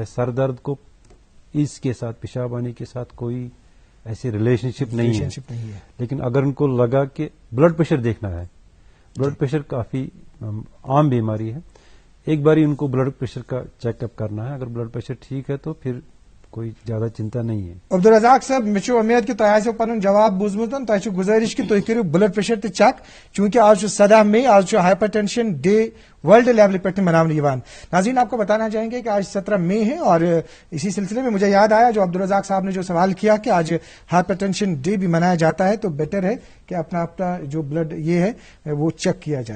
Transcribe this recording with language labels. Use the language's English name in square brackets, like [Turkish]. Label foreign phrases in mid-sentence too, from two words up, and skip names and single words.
[Urdu] سر درد کو اس کے ساتھ، پیشاب آنے کے ساتھ کوئی ایسی ریلیشن شپ نہیں ہے، لیکن اگر ان کو لگا کہ [English] blood pressure [Urdu] دیکھنا ہے، [English] blood pressure [Urdu] کافی عام بیماری ہے، ایک باری ان کو [English] blood pressure [Urdu] کا [English] check up [Urdu] کرنا ہے. اگر [English] blood pressure [Urdu] ٹھیک ہے تو پھر کوئی زیادہ چنتا نہیں ہے. [Kashmiri] عبدالرزاق صاحب، مجھے امید کہ تۄہہِ آسیو پنن جواب بوزمت، تۄہہِ چھو گزارش کہ تُہۍ کٔرِو [English] blood pressure [Kashmiri] تہِ چیک، چونکہ آج 17 مئی، آج [English] hyper tension day world level [Kashmiri] پہ منانے یوان. [Urdu] ناظرین، آپ کو بتانا چاہیں گے کہ آج 17 مئی ہے، اور اسی سلسلے میں مجھے یاد آیا جو عبدالرزاق صاحب نے جو سوال کیا کہ آج [English] hyper tension day [Urdu] بھی منایا جاتا ہے، تو بیٹر ہے کہ اپنا جو بلڈ یہ ہے وہ چیک کیا جائے.